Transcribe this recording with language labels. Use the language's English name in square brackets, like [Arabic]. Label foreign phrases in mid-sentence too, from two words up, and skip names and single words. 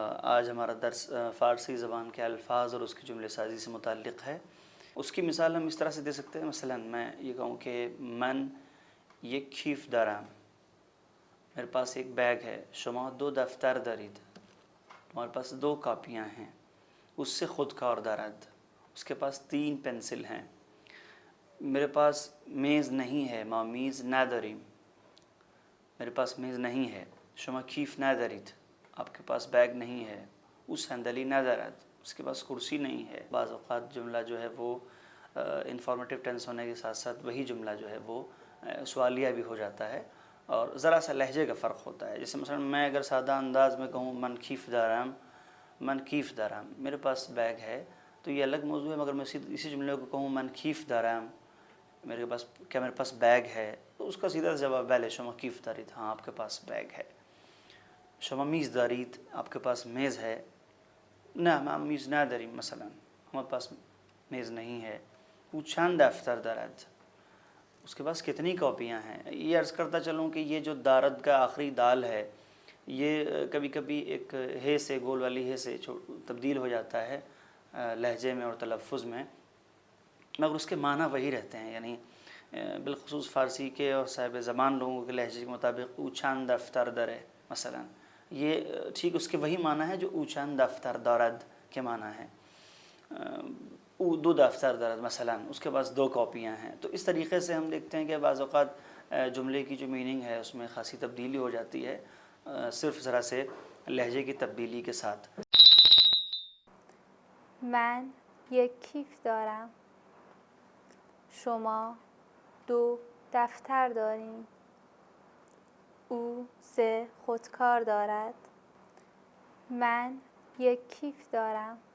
[Urdu] آج ہمارا درس فارسی زبان کے الفاظ اور اس کی جملے سازی سے متعلق ہے۔ اس کی مثال ہم اس طرح سے دے سکتے ہیں، مثلا میں یہ کہوں کہ [Persian] من یک کیف دارم، [Urdu] میرے پاس ایک بیگ ہے، [Persian] شما دو دفتر دارید، [Urdu] تمہارے پاس 2 کاپیاں ہیں، [Persian] اس سے خود کار دارد، [Urdu] اس کے پاس 3 پنسل ہیں، میرے پاس میز نہیں ہے، [Persian] ما میز نداریم، [Urdu] میرے پاس میز نہیں ہے، [Persian] شما کیف ندارید، [Urdu] آپ کے پاس بیگ نہیں ہے، [Persian] اس صندلی ندارد، [Urdu] اس کے پاس کرسی نہیں ہے۔ بعض اوقات جملہ جو ہے وہ [English] informative tense [Urdu] ہونے کے ساتھ ساتھ وہی جملہ جو ہے وہ سوالیہ بھی ہو جاتا ہے اور ذرا سا لہجے کا فرق ہوتا ہے۔ جیسے مثلا میں اگر سادہ انداز میں کہوں [Persian] من کیف دارم، من کیف دارم، [Urdu] میرے پاس بیگ ہے، تو یہ الگ موضوع ہے، مگر میں اسی جملے کو کہوں [Persian] من کیف دارم، [Urdu] میرے پاس بیگ ہے، تو اس کا سیدھا جواب [Persian] بلے شما کیف دارید، [Urdu] ہاں آپ کے پاس بیگ ہے۔ [Persian] شما میز دارید، [Urdu] آپ کے پاس میز ہے، [Persian] نہ ما میز نداریم، [Urdu] مثلا ہمارے پاس میز نہیں ہے۔ [Persian] او چند دفتر دارد، [Urdu] اس کے پاس کتنی کاپیاں ہیں۔ یہ عرض کرتا چلوں کہ یہ جو دارد کا آخری دال ہے یہ کبھی کبھی ایک ہے سے، گول والی ہے سے تبدیل ہو جاتا ہے لہجے میں اور تلفظ میں، مگر اس کے معنی وہی رہتے ہیں، یعنی بالخصوص فارسی کے اور صاحب زبان لوگوں کے لہجے کے مطابق [Persian] او چند دفتر داره [Urdu] مثلا، یہ ٹھیک اس کے وہی معنی ہے جو [Persian] او چند دفتر دارد [Urdu] کے معنی ہے۔ [Persian] او 2 دفتر دارد مثلا، [Urdu] اس کے پاس 2 کاپیاں ہیں۔ تو اس طریقے سے ہم دیکھتے ہیں کہ بعض اوقات جملے کی جو میننگ ہے اس میں خاصی تبدیلی ہو جاتی ہے صرف ذرا سے لہجے کی تبدیلی کے ساتھ۔ [Persian] من یک کیف دارم، شما 2 دفتر دارید، او 3 خودکار دارد، من یک کیف دارم،